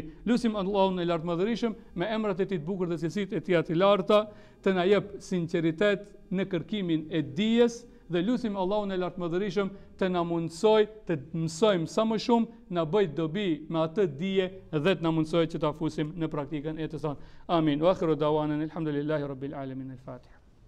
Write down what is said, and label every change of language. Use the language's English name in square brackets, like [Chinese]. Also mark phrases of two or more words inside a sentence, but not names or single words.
[Albanian] Lusim Allahun e lartëmadhërisëm me emrat e tij të bukur dhe cilësitë e tij të larta të na jep sinqeritet në kërkimin e dijes dhe lusim Allahun e lartëmadhërisëm të na mundsoj të mësojmë sa më shumë, na bëj dobi me atë dije dhe të na mundsoj që ta fusim në praktikën e të tonë. Amin. [Arabic] وآخر دعوانا الحمد لله رب العالمين. Al-Fatiha.